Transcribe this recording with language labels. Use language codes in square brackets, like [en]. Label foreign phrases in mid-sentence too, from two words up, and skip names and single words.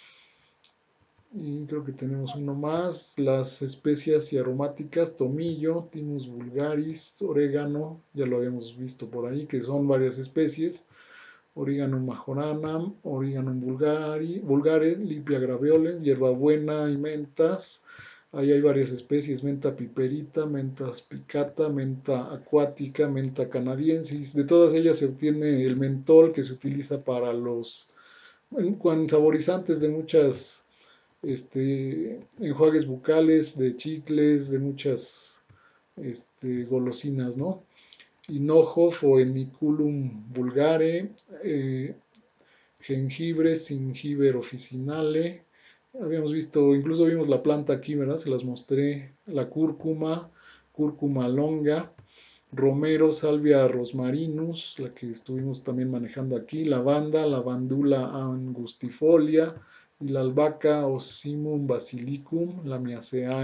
[es] Y creo que tenemos uno más, las especias y aromáticas, tomillo, Thymus vulgaris, orégano, ya lo habíamos visto por ahí, que son varias especies, Origanum majoranam, Origanum vulgare, Lipia graveolens, hierbabuena y mentas. Ahí hay varias especies, menta piperita, menta spicata, menta acuática, menta canadiensis. De todas ellas se obtiene el mentol que se utiliza para los con saborizantes de muchas enjuagues bucales, de chicles, de muchas golosinas, ¿no? Hinojo o Eniculum vulgare, eh, jengibre, Gingiber officinale. Habíamos visto, incluso vimos la planta aquí, ¿verdad? Se las mostré. La cúrcuma, cúrcuma longa, romero, salvia rosmarinus, la que estuvimos también manejando aquí, lavanda, lavandula angustifolia y la albahaca Ocimum basilicum, la lamiaceae.